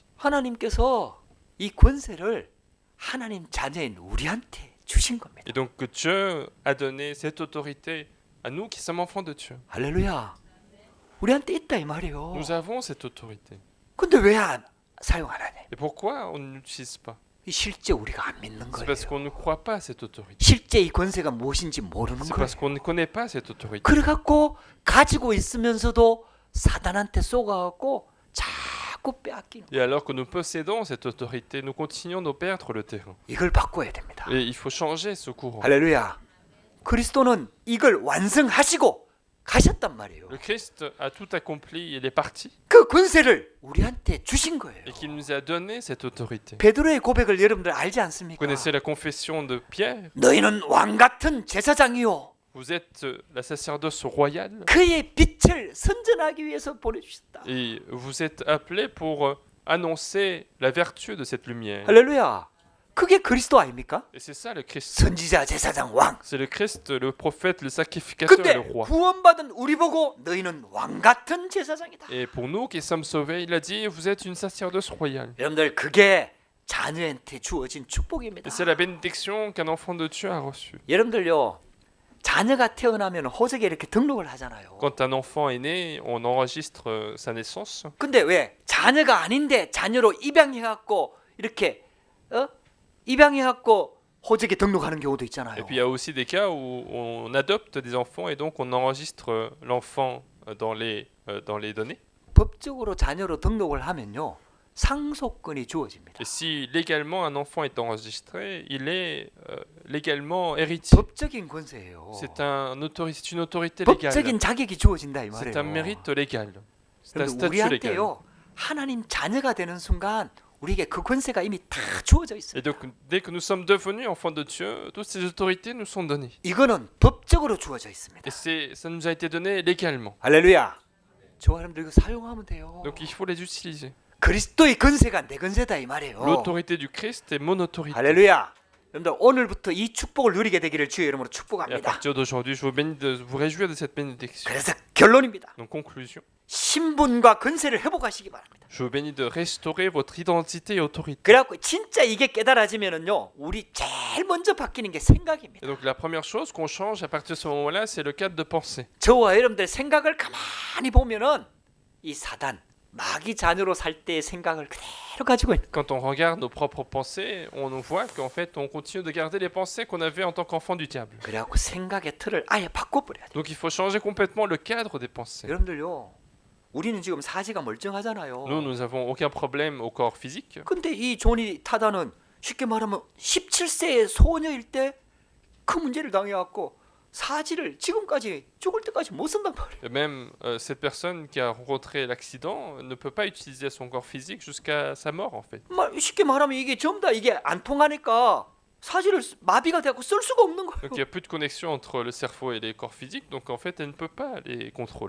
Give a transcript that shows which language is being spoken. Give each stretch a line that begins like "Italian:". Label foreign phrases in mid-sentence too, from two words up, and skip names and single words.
Korean: 하나님께서 이 권세를 하나님 자녀인 우리한테 주신 겁니다.
French: Et donc que Dieu a donné cette autorité à nous qui sommes enfants de Dieu.
Korean: 할렐루야. 우리한테 있다 이 말이에요.
French: Nous avons cette autorité.
Korean: 근데 왜 사용 안 하냐?
French: Et pourquoi on ne l'utilise pas?
Korean: 실제 우리가 안 믿는
French: C'est
Korean: 거예요.
French: parce qu'on ne croit pas à cette autorité.
Korean: 실제 이 권세가 무엇인지 모르는
French: C'est
Korean: 거예요.
French: parce qu'on ne connaît pas cette autorité.
Korean: 그래갖고 가지고 있으면서도 사단한테 쏘가갖고 자꾸 자꾸 빼앗기는
French: Et alors que nous possédons cette autorité, nous continuons de perdre le terrain.
Korean: 이걸 바꿔야 됩니다.
French: Et il faut changer ce courant.
Korean: 할렐루야. 그리스도는 이걸 완성하시고 가셨단 말이에요.
French: Le Christ a tout accompli, il est parti.
Korean: 그 권세를 우리한테 주신 거예요.
French: Et qu'il nous a donné cette autorité.
Korean: 베드로의 고백을 여러분들 알지
French: Vous
Korean: 않습니까?
French: connaissez la confession de Pierre?
Korean: 너희는 왕 같은 제사장이요.
French: Vous êtes la sacerdoce royale
Korean: 그의 빛을 선전하기 위해서 보내주셨다.
French: et vous êtes appelés pour annoncer la vertu de cette lumière.
Korean: 할렐루야. 그게 그리스도 아닙니까?
French: Et c'est ça le Christ.
Korean: 선지자, 제사장, 왕.
French: C'est le Christ, le prophète, le sacrificateur,
Korean: 근데
French: le roi.
Korean: 구원받은 우리 보고 너희는 왕 같은 제사장이다.
French: Et pour nous qui sommes sauvés, il a dit, vous êtes une sacerdoce royale.
Korean: 여러분들 그게 자녀한테 주어진 축복입니다.
French: Et c'est la bénédiction qu'un enfant de Dieu a reçue.
Korean: 여러분들요. 자녀가 태어나면 호적에 이렇게 등록을 하잖아요.
French: Quand un enfant est né, on enregistre sa naissance.
Korean: 근데 왜 자녀가 아닌데 자녀로 입양해갖고 이렇게 입양해갖고 호적에 등록하는 경우도 있잖아요.
French: Et puis il y a aussi des cas où on adopte des enfants et donc on enregistre l'enfant dans les données.
Korean: 법적으로 자녀로 등록을 하면요 상속권이 주어집니다.
French: Et si légalement un enfant est enregistré, il est légalement héritier.
Korean: 법적인 권세예요.
French: C'est une autorité légale.
Korean: 법적인 자격이 주어진다 이
French: C'est
Korean: 말이에요.
French: un mérite légal. C'est un
Korean: 그런데
French: statut légal.
Korean: 우리한테요 하나님 자녀가 되는 순간 우리에게 그 권세가 이미 다 주어져 있어요.
French: Et donc dès que nous sommes devenus enfants de Dieu, toutes ces autorités nous sont données.
Korean: 이거는 법적으로 주어져 있습니다.
French: Et ça nous a été donné légalement.
Korean: 할렐루야. 저 사람들 이거 사용하면 돼요.
French: Donc il faut les utiliser.
Korean: 그리스도의 권세가 내 권세다 이 말이에요.
French: L'autorité du Christ est mon autorité.
Korean: 할렐루야. 여러분들 오늘부터 이 축복을 누리게 되기를 주의 이름으로
French: Et à
Korean: 축복합니다.
French: partir d'aujourd'hui, je vous bénis de vous réjouir de cette bénédiction.
Korean: 그래서 결론입니다.
French: Donc conclusion,
Korean: 신분과 권세를 회복하시기 바랍니다.
French: je vous bénis de restaurer votre identité et autorité.
Korean: 그래갖고 진짜 이게 깨달아지면은요, 우리 제일 먼저 바뀌는 게 생각입니다.
French: Et donc la première chose qu'on change à partir de ce moment-là, c'est le cadre de pensée.
Korean: 저와 여러분들 생각을 가만히 보면은 이 사단 마귀 자녀로 살 때의 생각을 그대로 가지고 있는.
French: Quand on regarde nos propres pensées, on voit qu'en fait, on continue de garder les pensées qu'on avait en tant qu'enfant du diable.
Korean: 그래갖고 생각의 틀을 아예 바꿔버려야 돼.
French: Donc il faut changer complètement le cadre des pensées.
Korean: 여러분들요, 우리는 지금 사지가 멀쩡하잖아요.
French: Nous n'avons aucun problème au corps physique.
Korean: 근데 이 조니 타다는 쉽게 말하면 17세의 소녀일 때 그 문제를 당해갖고 사지를 지금까지 죽을 때까지 못 쓴단 말이에요.
French: Et même cette personne qui a rencontré l'accident ne peut pas utiliser son corps physique jusqu'à sa mort en fait.
Korean: 쉽게 말하면 이게 전부 다 이게 안 통하니까 사지를 마비가 돼갖고 쓸 수가 없는 거예요.
French: Donc il n'y a plus de connexion entre le cerveau et les corps physiques, donc en fait elle ne peut pas les contrôler.